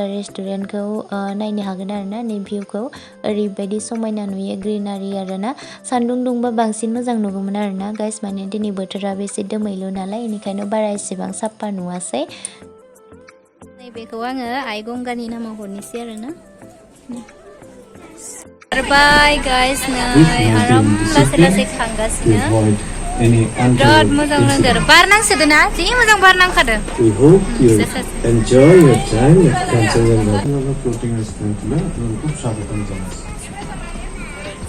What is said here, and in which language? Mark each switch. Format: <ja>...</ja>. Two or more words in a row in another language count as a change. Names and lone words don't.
<brx>रेस्टुरेन्टखौ नायनो हागोन आरोना नै भिउखौ ओरैबायदि समायना नुयो ग्रिनारि आरोना सान्दुं दुंबा बांसिन मोजां नुगौमोन आरोना गाइस माने दिनै बोथोराबो एसे दोमैलु नालाय बेनिखायनो बारा एसेबां साफा नुवासै नैबेखौ आङो आइ गंगानि नामाव हरनोसै आरोना बाय गाइस नै आराम लासै लासै थांगासिनो बिराद मोजां नांदों आरो बार नांसोदों ना जि मोजां बार नांखादों</brx> <en>We hope you enjoy your time at Kanchanjangha. Floating restaurant</en> <hi>में आपको स्वागतम जाना।</hi>